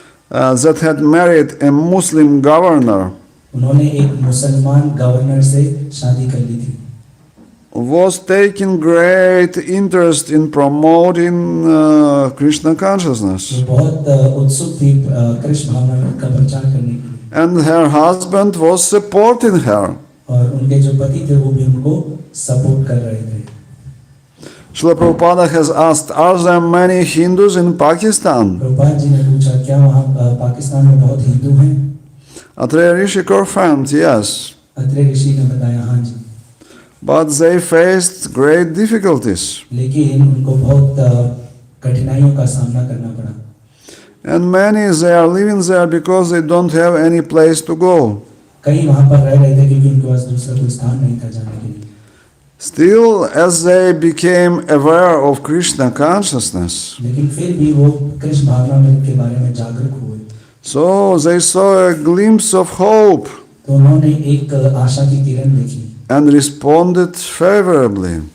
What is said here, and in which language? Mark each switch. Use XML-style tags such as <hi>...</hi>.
<en>that had married a Muslim governor</en> <hi>उन्होंने एक मुसलमान गवर्नर से शादी कर ली थी.</hi> <en>was taking great interest in promoting Krishna consciousness.</en> <hi>वो बहुत उत्सुक थी कृष्ण भावना का प्रचार करने के लिए.</hi> <en>And her husband was supporting her.</en> <hi>और उनके जो पति थे वो भी उनको सपोर्ट कर रहे थे.</hi> <en>Srila Prabhupada has asked, are there many Hindus in Pakistan?</en> <hi>Prabhupada ji ने पूछा क्या वहाँ पाकिस्तान में बहुत हिंदू हैं?</hi> <en>Atreya Rishi confirmed, yes.</en> <hi>Atreya ऋषि ने बताया हाँ जी.</hi> <en>But they faced great difficulties.</en> <hi>लेकिन उनको बहुत कठिनाइयों का सामना करना पड़ा.</hi> <en>And many they are living there because they don't have any place to go.</en> <hi>कई वहाँ पर रह रहे थे क्योंकि उनके पास दूसरा कोई स्थान नहीं था जाने के लिए.</hi> <en>Still, as they became aware of Krishna consciousness,</en> <hi>लेकिन फिर भी वो कृष्ण भावना के बारे में जागरूक हुए.</hi> <en>so they saw a glimpse of hope</en> <hi>तो उन्होंने एक आशा की किरण देखी</hi> <en>and responded favorably.</en>